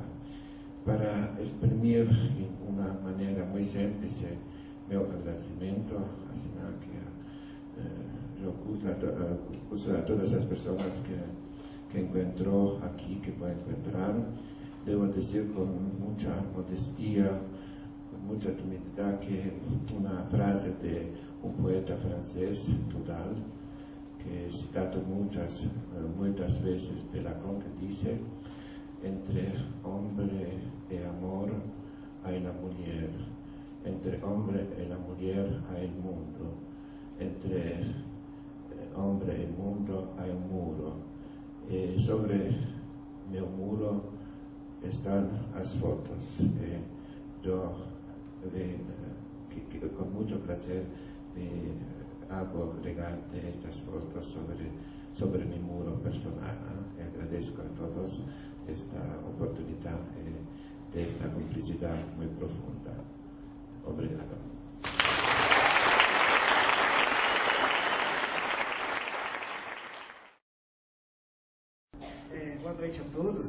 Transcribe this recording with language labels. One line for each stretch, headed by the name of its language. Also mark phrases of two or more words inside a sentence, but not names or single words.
Portuguese: Para exprimir de uma maneira muito simples meu agradecimento a Senac, a João Kuchar, a todas as pessoas que encontrou aqui, que vão encontrar. Devo dizer com muita modestia, com muita timidez, que uma frase de um poeta francês, Tudal, que é citado muitas vezes pela Lacan, que diz:
Spanish: entre hombre e amor hay la mujer, entre hombre e la mujer hay el mundo, entre hombre e mundo hay un muro.
Portuguese: E sobre meu muro estão as fotos. Eu com muito prazer
Spanish: hago agregar estas fotos sobre mi muro personal.
Portuguese: Agradeço a todos esta oportunidade de esta cumplicidade muito profunda. Obrigado. Boa noite a todos.